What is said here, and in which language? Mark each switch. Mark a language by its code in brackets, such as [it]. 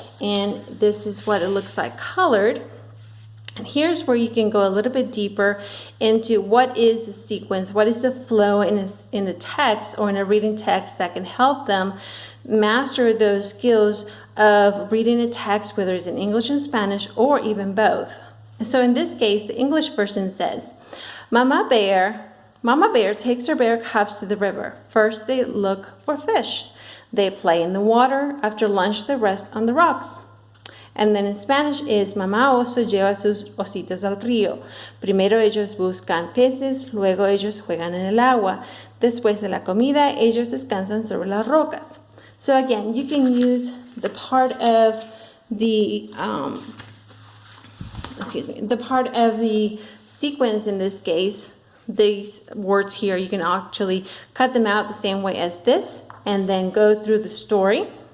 [en] And this is what it looks like colored. And here's where you can go a little bit deeper into what is the sequence, what is the flow in a text or in a reading text that can help them master those skills of reading a text, whether it's in English and Spanish or even both. So in this case, the English version says, Mama Bear takes her bear cubs to the river. First they look for fish. They play in the water. After lunch they rest on the rocks. And then in Spanish is [es] Mamá Oso lleva sus ositos al río. Primero ellos buscan peces, luego ellos juegan en el agua. Después de la comida ellos descansan sobre las rocas. [en] So again, you can use the part of the sequence in this case. These words here, you can actually cut them out the same way as this, and then go through the story.